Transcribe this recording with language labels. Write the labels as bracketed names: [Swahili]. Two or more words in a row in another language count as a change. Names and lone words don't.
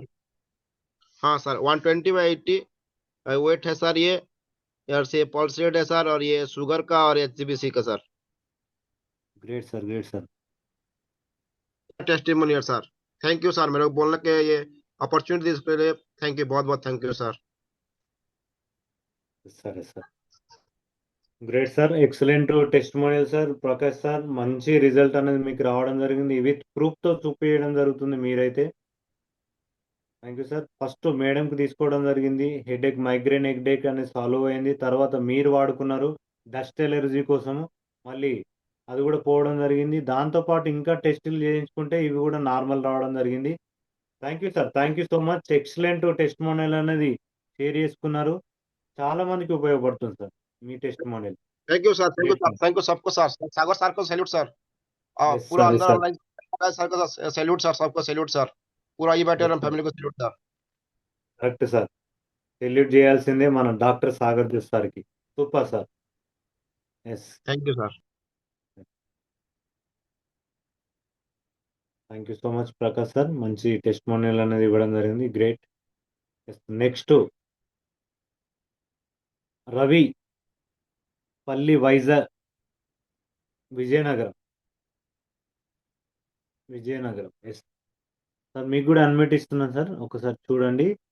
[Hindi] हाँ सर 120/80 वेट है सर ये, और से [English] pulse rate [Hindi] है सर, और ये शुगर का और HbA1c का सर। [English] Great sir, great sir. [Hindi] टेस्टिमोनियल सर, [English] thank you [Hindi] सर, मेरे को बोलने के ये अपॉर्चुनिटी के लिए [English] thank you, [Hindi] बहुत बहुत [English] thank you [Hindi] सर। [English] సరే సార్, great sir, excellent testimonial sir. [Telugu] ప్రకాష్ సార్, మంచి రిజల్ట్ అనేది మీకు రావడం జరిగింది. విత్ ప్రూఫ్తో చూపించడం జరుగుతుంది మీరైతే. [English] thank you [Telugu] సార్. ఫస్ట్ మేడంకి తీసుకోవడం జరిగింది, [English] headache migraine headache [Telugu] అనేది సాల్వ్ అయింది. తర్వాత మీరు వాడుకున్నారు [English] dust allergy [Telugu] కోసము, మళ్ళీ అది కూడా పోవడం జరిగింది. దాంతోపాటు ఇంకా టెస్టులు చేయించుకుంటే ఇవి కూడా నార్మల్ రావడం జరిగింది. [English] Thank you sir, thank you so much. excellent testimonial [Telugu] అనేది షేర్ చేసుకున్నారు. చాలా మందికి ఉపయోగపడుతుంది సార్ మీ [English] test model. thank you [Hindi] सर, [English] thank you [Hindi] सबको सर, सागर सर को सैल्यूट सर, पूरा सर, अंदर सर. ऑनलाइन सर को सैल्यूट सर, सबको सैल्यूट सर, पूरा ये बैठे [English] Yes, sir. [Hindi] फैमिली को सैल्यूट सर. [English] Correct sir. [Telugu] సెల్యూట్ చేయాల్సిందే మన డాక్టర్ సాగర్ జోష్ సార్కి. [English] Super sir. ఎస్, Thank you sir. thank you so much ప్రకాష్ సార్. [Telugu] మంచి టెస్ట్ మోనియల్ అనేది ఇవ్వడం జరిగింది. గ్రేట్. నెక్స్ట్ రవి, పల్లి వైజాగ్, విజయనగరం. ఎస్ సార్, మీకు కూడా అన్మ్యూట్ ఇస్తున్నాను సార్, ఒకసారి చూడండి.